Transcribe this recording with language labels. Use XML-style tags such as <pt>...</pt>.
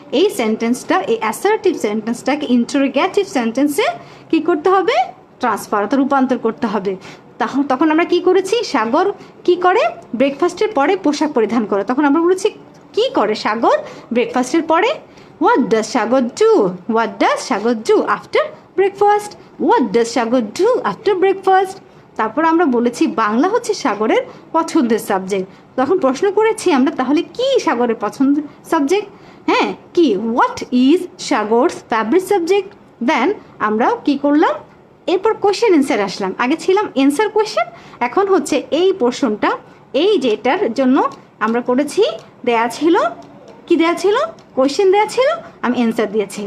<bn>এই সেন্টেন্সটা, এই অ্যাসার্টিভ সেন্টেন্সটাকে ইন্টারোগেটিভ সেন্টেন্সে কি করতে হবে? ট্রান্সফার অর্থাৎ রূপান্তর করতে হবে। তখন আমরা কি করেছি? সাগর কি করে? ব্রেকফাস্টের পরে পোশাক পরিধান করে। তখন আমরা বলেছি কি করে সাগর ব্রেকফাস্টের পরে?</bn> <en>What does Sagar do? What does Sagar do after breakfast? What does Sagar do after breakfast?</en> <bn>তারপর আমরা বলেছি বাংলা হচ্ছে সাগরের পছন্দের সাবজেক্ট। তখন প্রশ্ন করেছি আমরা তাহলে কি সাগরের পছন্দের সাবজেক্ট? হ্যাঁ কি</bn> <en>What is Sagar's favourite subject.</en> <bn>দেন আমরা কি করলাম, এরপর কোয়েশ্চেন অ্যান্সার আসলাম। আগে ছিলাম অ্যান্সার কোয়েশ্চেন, এখন হচ্ছে এই পোর্শনটা, এই যেটার জন্য আমরা করেছি, দেয়া ছিল কি, দেয়া ছিল কোয়েশ্চেন, দেয়া ছিল আমি অ্যান্সার দিয়েছি।</bn>